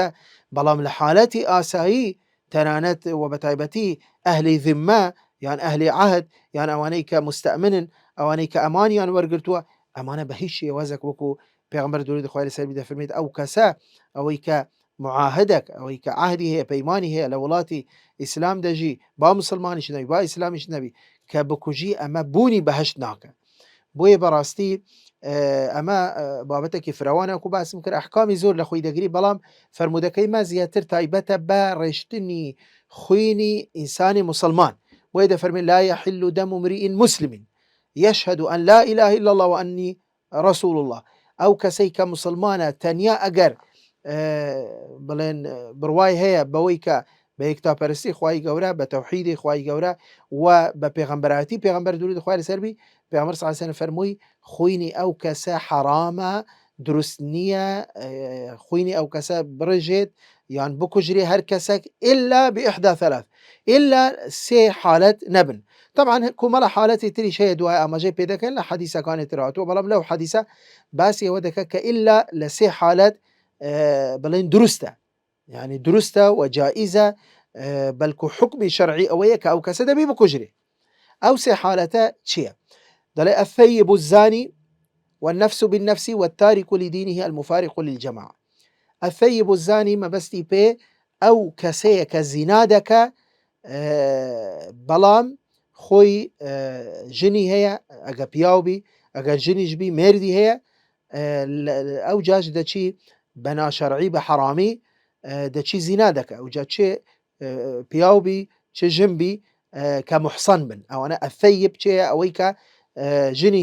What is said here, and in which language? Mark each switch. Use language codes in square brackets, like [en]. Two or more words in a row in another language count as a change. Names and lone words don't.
[ckb] بەڵام لە حالەتی ئاسایی تەنانەت و بەتایبەتی ئەهلی ذمە یان ئەهلی عەهد یان ئەوانەی کە مستەئمنن، ئەوانەی کە ئەمانیان وەرگرتووە، ئەمانە بە هیچ شێوازێک وەکو پێغەمبەر درودی خوای لەسەر بی دەفەرمێت ئەو کەسە ئەوەی کە معاهدێک ئەوەی کە عهدی هەیە پەیمانی هەیە لە وڵاتی ئیسلام دەژی با مسلمانیش نەبی با ئیسلامیش نەبی کە بکوژی ئەمە بوونی بەهەشت ناکە. بۆیە بەڕاستی ئەمە بابەتێکی فراوانە وەکو باسم کرد ئەحکامی زۆر لە خۆی دەگری بەڵام فەرمودەکەی ما زیاتر تایبەتە بە ڕێشتنی خوێنی ئینسانی مسلمان بۆیە دەفەرمێت [ar] لا يحل دم امرئ مسلم يشهد أن لا إله إلا الله وأني رسول الله ئەو [ckb] کەسەی کە مسلمانە تەنیا ئەگەر بڵێن بڕوای هەیە بەوەی کە بە یەکتاپەرستی خوای گەورە بە تەوحیدی خوای گەورە و بە پێغەمبەراتی پێغەمبەر درودی خوای لەسەر بی پێغەمبەر [ar] صلی الله علیه و سلم [ckb] فەرمووی خوینی ئەو کەسە حرامە دروست نییە خوینی ئەو کەسە بڕژێت یان بکوژرێ هەر کەسێک [ar] إلا بإحدى ثلاث إلا [ckb] سێ حالەت نەبن. طبعا کۆمەڵە حالەتی تریش هەیە دوای ئاماژەی پێ دەکەن لە حەدیسەکانی تر هاتووە بەڵام لەو حەدیسە باسی ئەوە دەکات کە إلا لە سێ حالەت بڵێن دروستە يعني دروستە و جائزە بەلکو حکمی شەرعی ئەوەیە کە ئەو کەسە دەبی بکوژرێ. ئەو سێ حالەتە چییە؟ [ar] دەڵێ الثيب الزاني والنفس بالنفس والتارك لدينه المفارق للجماعة. الثيب الزاني [ckb] مەبەستی پێ ئەو کەسەیە کە زینا دەکە بەڵام خۆی ژنی هەیە ئەگە پیاو بی ئەگەر ژنیش بی مێردی هەیە ئەو جاش دەچی بە ناشەرعی بە حەرامی دەچی زینا دەکە ئەو جا چێ پیاو بی چ ژن بی کە محسن بن ئەوانە ئەثەیب چێە ئەوەی کە ژنی